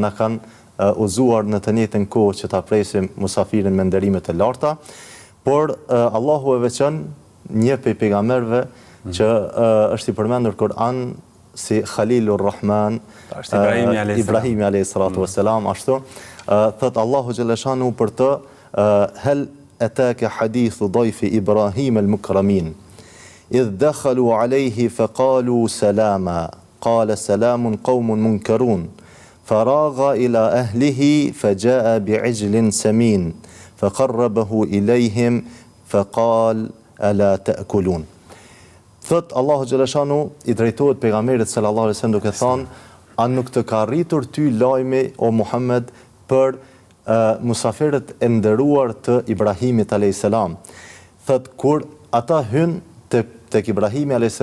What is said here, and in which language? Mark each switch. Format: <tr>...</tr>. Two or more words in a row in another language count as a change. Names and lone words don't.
<sq>na kanë uzuar në të njëjtën kohë që ta presim mysafirin me nderime të larta, por Allahu e veçon një prej pejgamberëve që është i përmendur në Kur'an si Khalilur Rahman, Ibrahimi</sq> <ar>عليه الصلاة والسلام,</ar> <sq>ashtu thot Allahu xhaleshanu për të hel</sq> <ar>أتاك حديث ضيف إبراهيم المكرمين إذ دخلوا عليه فقالوا سلاما قال سلام قوم منكرون فراغ إلى أهله فجاء بعجل سمين فقربه إليهم فقال ألا تأكلون.</ar> <sq>Thot Allahu xhaleshanu i drejtohet pejgamberit</sq> <ar>صلى الله عليه وسلم</ar> <sq>duke thënë, a nuk të ka arritur ty lajmi o Muhammed për musafirët e nderuar të Ibrahimit a.s. Thët kur ata hynë tek Ibrahimi a.s.</sq>